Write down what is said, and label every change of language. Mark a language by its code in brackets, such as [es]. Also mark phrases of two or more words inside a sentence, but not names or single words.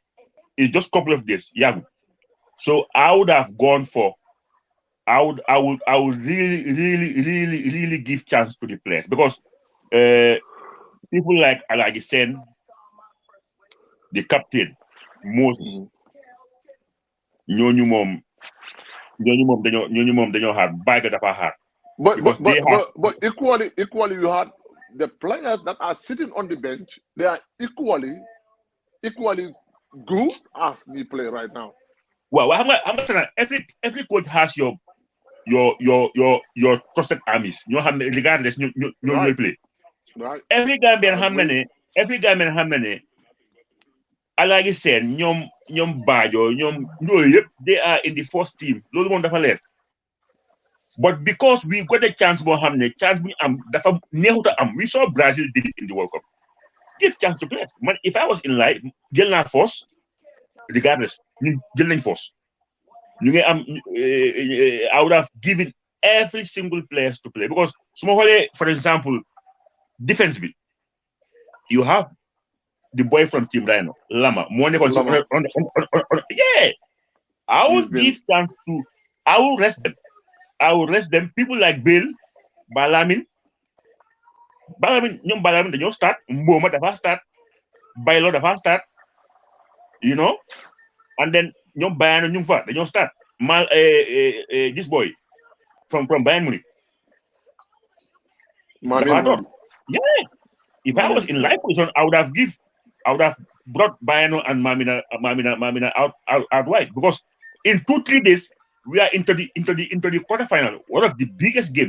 [en] It's just a couple of days, yeah. So I would have gone for I would really give chance to the players because people like Alhaji Sen, the captain, Moses, [wo] ñooñu moom dañoo hard bàyyi dafa hard [en] because they have. But equally you had the players that are sitting on the bench. They are equally good as we play right now. Well, I'm saying every coach has your trusted armies. You have regardless you play. Right. Every Gambian [wo] xam na ne Alhaji Sen ñoom Bajo ñoom ñooyu yëpp [en] they are in the first team. [wo] Loolu moom dafa leer. [en] But because we got a chance [wo] boo xam ne chance bu ñu am dafa neexut a am. [en] We saw Brazil did it in the World Cup. Give chance to players. Man, if I was in life, [wo] jël naa force regardless ñu jël nañ force. ñu ngi am [en] I would have given every single player to play because [wo] su ma xoolee [en] for example defense bi you have the boy from Team Rhino Lama [wo] moo nekkoon [en] yeah I will give chance to I will rest them people like Bill Balamin [wo] ñoom Balamin dañoo start Mboma dafa start Baylo dafa start [en] you know and then [wo] ñoom Bayano ñu ngi fa dañoo start [en] this boy from Bayern Munich yeah if I was in life position I would have brought Bayano and Mamina out wide because in 2-3 days we are into the quarterfinal, one of the biggest games.